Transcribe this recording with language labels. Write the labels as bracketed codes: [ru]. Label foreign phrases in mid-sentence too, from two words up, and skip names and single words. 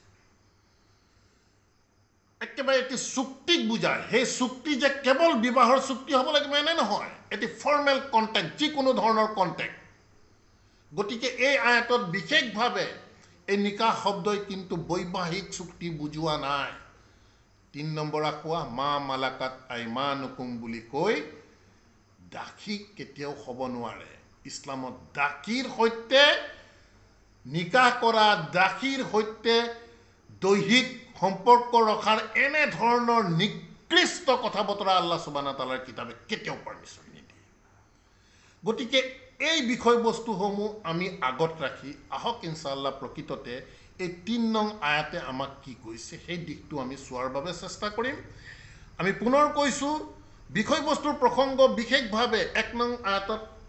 [as] একেবাৰে এটি চুক্তিক বুজায় সেই চুক্তি যে কেৱল বিবাহৰ চুক্তি হ'ব লাগিব এনে নহয় এটি [en] formal contract [as] যিকোনো ধৰণৰ কণ্টেক্ট গতিকে এই আয়াতত বিশেষভাৱে এই নিকাহ শব্দই কিন্তু বৈবাহিক চুক্তি বুজোৱা নাই 3 নম্বৰ আখুৱা [ar] ما ملكت أيمانكم [as] বুলি কৈ দাসী কেতিয়াও হ'ব নোৱাৰে ইছলামত দাসীৰ সৈতে নিকাহ কৰা দাসীৰ সৈতে দৈহিক সম্পৰ্ক ৰখাৰ এনে ধৰণৰ নিকৃষ্ট কথা বতৰা [ar] الله سبحانه تعالى [as] কিতাবে কেতিয়াও পাৰমিশ্যন নিদিয়ে গতিকে এই বিষয়বস্তুসমূহ আমি আগত ৰাখি আহক ইনশাআল্লাহ প্ৰকৃততে এই 3 নং আয়াতে আমাক কি কৈছে সেই দিশটো আমি চোৱাৰ বাবে চেষ্টা কৰিম আমি পুনৰ কৈছোঁ বিষয়বস্তুৰ প্ৰসংগ বিশেষভাৱে 1 নং আয়াতত